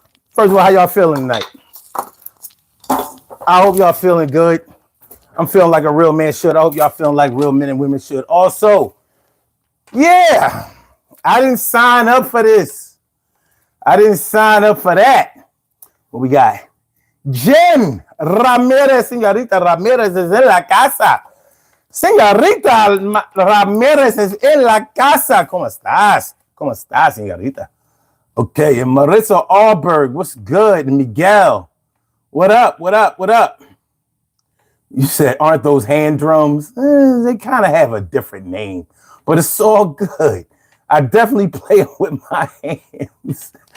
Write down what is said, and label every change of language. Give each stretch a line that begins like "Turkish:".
English: First of all, how y'all feeling tonight? I hope y'all feeling good. I'm feeling like a real man should. I hope y'all feeling like real men and women should. Also, yeah, I didn't sign up for this. I didn't sign up for that. What we got?
Spanish: Jen Ramirez, señorita Ramirez es en la casa. Señorita Ramirez es en la casa. ¿Cómo estás? ¿Cómo estás, señorita?
English: Okay, and Marissa Alberg, what's good? And Miguel, what up? You said, aren't those hand drums? They kind of have a different name, but it's all good. I definitely play it with my hands.